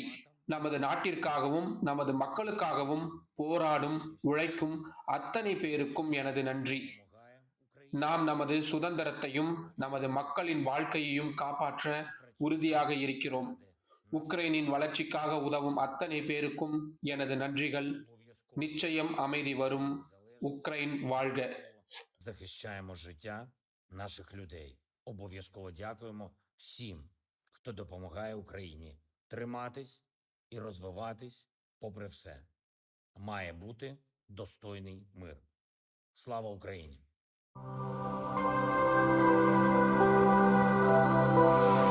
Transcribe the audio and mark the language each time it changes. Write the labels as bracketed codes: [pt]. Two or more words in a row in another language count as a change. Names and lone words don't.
[ta] நமது நாட்டிற்காகவும் நமது மக்களுக்காகவும் போராடும் உழைக்கும் அத்தனை பேருக்கும் எனது நன்றி. நாம் நமது சுதந்திரத்தையும் நமது மக்களின் வாழ்க்கையையும் காப்பாற்ற உறுதியாக இருக்கிறோம். உக்ரைனின் வளர்ச்சிக்காக உதவும் அத்தனை பேருக்கும் எனது நன்றிகள். நிச்சயம் அமைதி வரும். உக்ரைன் வாழ்க. [uk] Захищаємо життя наших людей. Обов'язково дякуємо всім, хто допомагає Україні триматись і розвиватись попри все. Має бути достойний мир. Слава Україні!